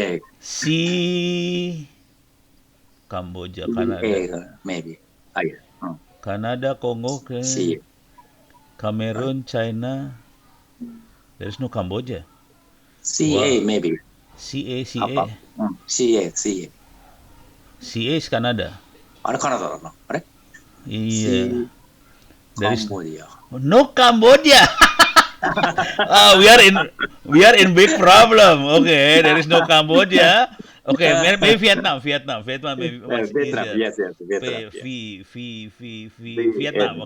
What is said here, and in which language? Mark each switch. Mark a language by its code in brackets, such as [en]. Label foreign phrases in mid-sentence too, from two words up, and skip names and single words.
[en] C Cambodia, Canada. maybe. Canada, Congo, okay. CA. Cameroon, China. There is no Cambodia. CA Wow. maybe. CA, Apa? CA. CA. CA is Canada. [ja] あれカナダだな。あれ [en] Yeah. There is Cambodia. no Cambodia. We are in big problem. Okay, there is no Cambodia. Okay, maybe Vietnam. Maybe much Vietnam. easier. Yes. Vietnam. Vietnam.